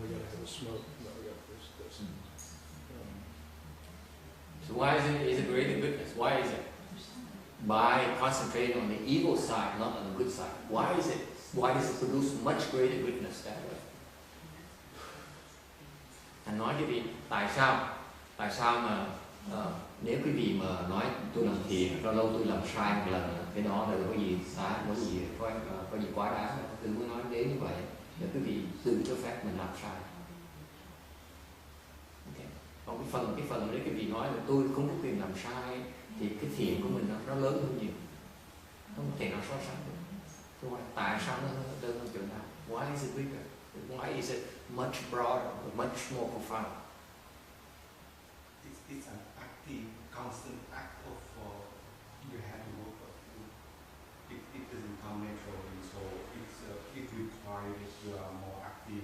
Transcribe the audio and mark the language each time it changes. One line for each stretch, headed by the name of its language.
English: I got to have a smoke. No, I got this. So why is it greater goodness? Why is it? By concentrating on the evil side, not on the good side. Why is it? Why does it produce much greater goodness that way?
Vietnamese: Anh nói cho vị, tại sao mà nếu quý vị mà nói tôi làm thiền, lâu lâu tôi làm sai một lần, cái đó là có gì có gì quá đáng, tôi muốn nói đến như vậy để quý vị tự cho phép mình làm sai. Okay. Còn cái phần đấy quý vị nói là tôi không có quyền làm sai, thì cái thiện của mình nó lớn hơn nhiều, không thể nào so sánh được. Tôi hỏi tại sao nó lớn hơn chỗ nào?
English: Why is it bigger? Why is it much broader, much more profound? It's an active, constant act of you have to work up. It doesn't come naturally, so it requires you are more active.